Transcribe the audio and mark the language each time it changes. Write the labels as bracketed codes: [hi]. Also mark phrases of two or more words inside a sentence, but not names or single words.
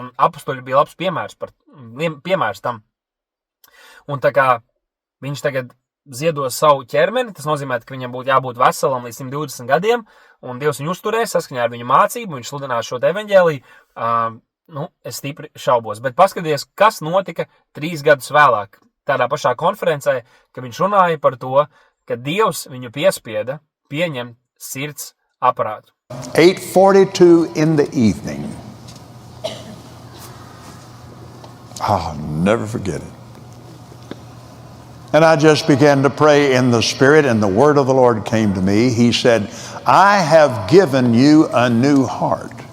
[lv] Un apustuļi bija labs piemērs tam. Un tā kā viņš tagad ziedos savu ķermeni, tas nozīmē, ka viņam būtu jābūt veselam līdz 120 gadiem, un Dievs viņu uzturēs saskaņā ar viņu mācību, viņš sludinās šo evaņģēliju, es stipri šaubos. Bet paskaties, kas notika 3 gadus vēlāk, tādā pašā konferencē, ka viņš runāja par to, ka Dievs viņu piespieda pieņemt sirds aparātu. [en] 8:42 in the evening. I'll never forget it. And I just began to pray in the Spirit, and the word of the Lord came to me. He said, I have given you a new heart.